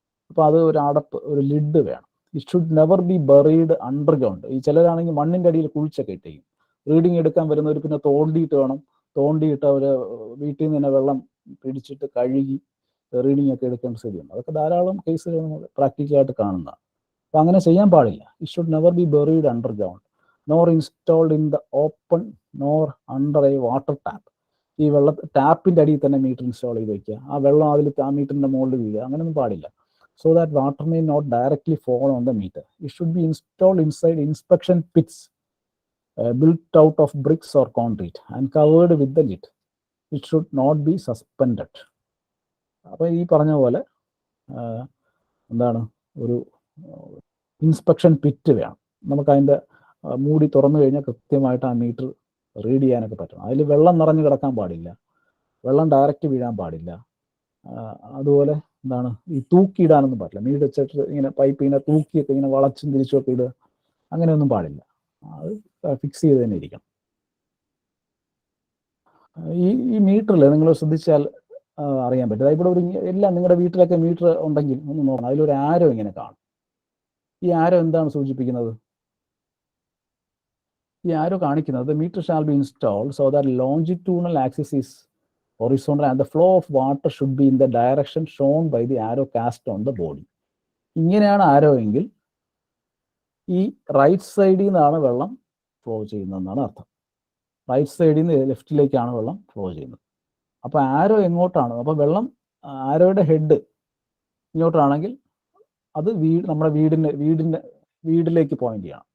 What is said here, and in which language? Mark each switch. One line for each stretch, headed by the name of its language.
Malayalam: അപ്പോൾ അത് ഒരു അടപ്പ്, ഒരു ലിഡ് വേണം.
English: It should never be buried underground.
Malayalam: ഈ ചിലരാണെങ്കിൽ മണ്ണിൻ്റെ അടിയിൽ കുഴിച്ചൊക്കെ ഇട്ടേക്കും. റീഡിങ് എടുക്കാൻ വരുന്നവർ പിന്നെ തോണ്ടിയിട്ട് അവർ വീട്ടിൽ നിന്ന് തന്നെ വെള്ളം പിടിച്ചിട്ട് കഴുകി റീഡിങ് ഒക്കെ എടുക്കേണ്ട സ്ഥിതിയുണ്ട്. അതൊക്കെ ധാരാളം കേസുകൾ നമ്മൾ പ്രാക്ടിക്കലായിട്ട് കാണുന്നതാണ്. അപ്പോൾ അങ്ങനെ ചെയ്യാൻ പാടില്ല. It should never be buried underground,
English: nor installed in the open nor under a water tap.
Malayalam: ഈ ടാപ്പിൻ്റെ അടിയിൽ തന്നെ മീറ്റർ ഇൻസ്റ്റാൾ ചെയ്ത് വെക്കുക, ആ വെള്ളം അതിൽ ആ മീറ്ററിൻ്റെ മുകളിൽ വീഴുക, അങ്ങനെയൊന്നും പാടില്ല.
English: So that water may not directly fall on the meter.
Malayalam: It should be installed inside inspection Pitt's
English: built out of bricks or concrete and covered with the lid. It should not be suspended.
Malayalam: അപ്പോൾ ഈ പറഞ്ഞ പോലെ എന്താണ്, ഒരു inspection pit വേണം. നമുക്ക് അതിൻ്റെ മൂടി തുറന്നു കഴിഞ്ഞാൽ കൃത്യമായിട്ട് ആ മീറ്റർ റീഡ് ചെയ്യാനൊക്കെ പറ്റും. അതിൽ വെള്ളം നിറഞ്ഞു കിടക്കാൻ പാടില്ല, വെള്ളം ഡയറക്റ്റ് വീഴാൻ പാടില്ല. അതുപോലെ എന്താണ്, ഈ തൂക്കിയിടാനൊന്നും പാടില്ല. മീറ്റർ വെച്ചിട്ട് ഇങ്ങനെ പൈപ്പ് ഇങ്ങനെ തൂക്കിയൊക്കെ ഇങ്ങനെ വളച്ചും തിരിച്ചുമൊക്കെ ഇടുക, അങ്ങനെയൊന്നും പാടില്ല. അത് ഫിക്സ് ചെയ്ത് തന്നെ ഇരിക്കണം. ഈ മീറ്ററിൽ നിങ്ങൾ ശ്രദ്ധിച്ചാൽ അറിയാൻ പറ്റും. ഇവിടെ ഒരു എല്ലാം നിങ്ങളുടെ വീട്ടിലൊക്കെ മീറ്റർ ഉണ്ടെങ്കിൽ ഒന്ന് നോക്കണം, അതിലൊരു ആരോ ഇങ്ങനെ കാണും. ഈ ആരോ എന്താണ് സൂചിപ്പിക്കുന്നത്? ഈ ആരോ കാണിക്കുന്നത്
English: Meter shall be installed so that longitudinal axis is horizontal and the flow of water should be in the direction shown by the arrow cast on the body.
Malayalam: ഇങ്ങനെയാണ് ആരോ എങ്കിൽ ഈ റൈറ്റ് സൈഡിൽ നിന്നാണ് വെള്ളം ഫ്ലോ ചെയ്യുന്നതെന്നാണ് അർത്ഥം. റൈറ്റ് സൈഡിൽ നിന്ന് ലെഫ്റ്റിലേക്കാണ് വെള്ളം ഫ്ലോ ചെയ്യുന്നത്. അപ്പോൾ ആരോ എങ്ങോട്ടാണ്, അപ്പോൾ വെള്ളം ആരോയുടെ ഹെഡ് ഇങ്ങോട്ടാണെങ്കിൽ അത് നമ്മുടെ വീടിലേക്ക് പോയിന്റ് ചെയ്യണം.